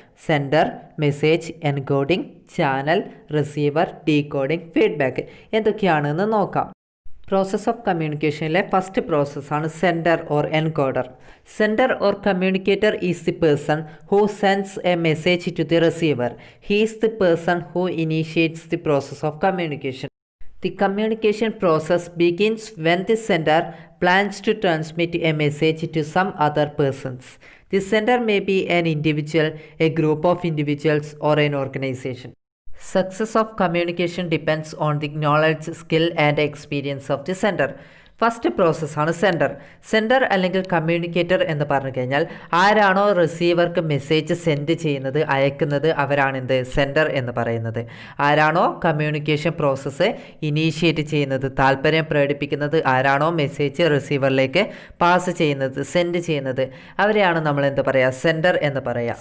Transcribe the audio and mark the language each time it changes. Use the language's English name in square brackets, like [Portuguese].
[English] Sender, message, encoding, channel, receiver, decoding, feedback. [Malayalam] എന്തൊക്കെയാണെന്ന് നോക്കാം. Process of കമ്മ്യൂണിക്കേഷനിലെ first പ്രോസസ്സാണ് sender or encoder. [English] Sender or communicator is the person who sends a message to the receiver. He is the person who initiates the process of communication. The communication process begins when the sender plans to transmit a message to some other persons. The sender may be an individual, a group of individuals, or an organization. Success of communication depends on the knowledge, skill, and experience of the sender. [Malayalam] First പ്രോസസ്സാണ് sender. Sender അല്ലെങ്കിൽ communicator എന്ന് പറഞ്ഞു കഴിഞ്ഞാൽ ആരാണോ റിസീവർക്ക് message send ചെയ്യുന്നത്, അയക്കുന്നത്, അവരാണെന്ത് sender എന്ന് പറയുന്നത്. ആരാണോ കമ്മ്യൂണിക്കേഷൻ പ്രോസസ്സ് ഇനീഷ്യേറ്റ് ചെയ്യുന്നത്, താല്പര്യം പ്രകടിപ്പിക്കുന്നത്, ആരാണോ മെസ്സേജ് റിസീവറിലേക്ക് പാസ് ചെയ്യുന്നത്, സെൻഡ് ചെയ്യുന്നത്, അവരെയാണ് നമ്മൾ എന്ത് പറയുക, സെൻഡർ എന്ന് പറയുക.